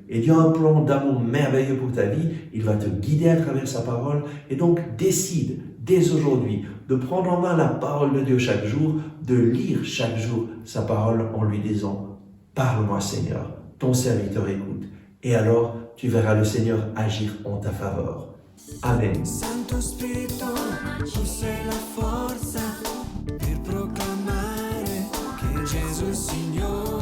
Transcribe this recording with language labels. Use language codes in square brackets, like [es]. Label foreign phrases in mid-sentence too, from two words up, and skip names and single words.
[fr] Et Dieu a un plan d'amour merveilleux pour ta vie, il va te guider à travers sa parole, et donc décide dès aujourd'hui de prendre en main la parole de Dieu chaque jour, de lire chaque jour sa parole en lui disant « Parle-moi Seigneur, ton serviteur écoute ». Et alors tu verras le Seigneur agir en ta faveur. Amen. [it] Santo Spirito, tu sei la forza per proclamare che Gesù è il Signore.